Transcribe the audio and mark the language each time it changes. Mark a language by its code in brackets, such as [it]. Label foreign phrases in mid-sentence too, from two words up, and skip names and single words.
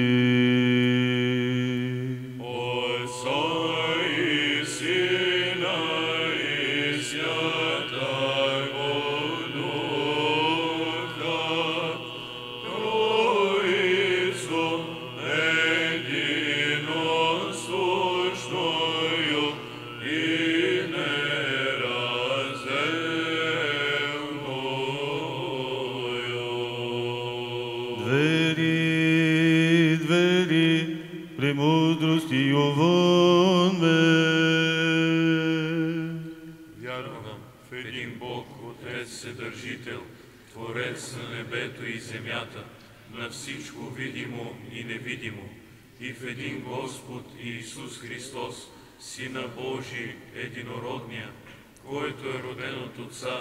[cu] Отца и Сына и Святого Духа, Троицу единосущную и неразделную. Двери, двери, премудростью вон ме. [bg] Вярвам в един Бог, Отец Вседържител, Творец на небето и земята, на всичко видимо и невидимо, и в един Господ Иисус Христос, Сина Божий, единородния, който е роден от Отца